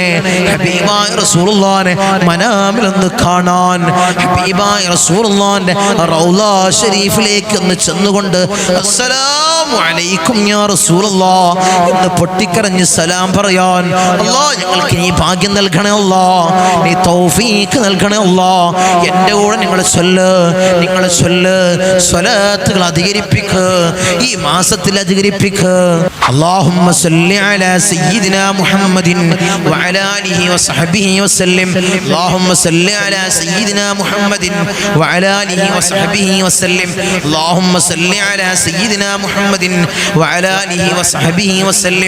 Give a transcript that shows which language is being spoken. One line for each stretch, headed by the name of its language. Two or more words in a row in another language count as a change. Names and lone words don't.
Malayalam: ഹബീബായ റസൂലുള്ളാഹിനെ മനാമിൽ ഒന്ന് കാണാൻ, ഹബീബായ റസൂലുള്ളാഹിന്റെ റൗള ശരീഫിലേക്ക് ഒന്ന് ചെന്നുകൊണ്ട്
Arabic: السلام عليكم يا رسول الله
Malayalam: എന്ന് പൊട്ടിക്കരഞ്ഞ് സലാം പറയാൻ അല്ലാഹ് ഞങ്ങൾക്ക് നീ ഭാഗ്യം നൽകണേ അല്ലാഹ്, നീ തൗഫീഖ് നൽകണേ അല്ലാഹ്. എൻ്റെ കൂടെ നിങ്ങൾ ചൊല്ല്, നിങ്ങൾ ചൊല്ല്, സ്വലാത്തുകൾ അധികരിപ്പിക്കുക, ഈ മാസത്തിൽ അധികരിപ്പിക്കുക.
Arabic: اللهم صل على سيدنا محمد وعلى آله وصحبه وسلم. اللهم صل على سيدنا محمد وعلى آله وصحبه وسلم. اللهم صل على سيدنا محمد وعلى آله وصحبه وسلم.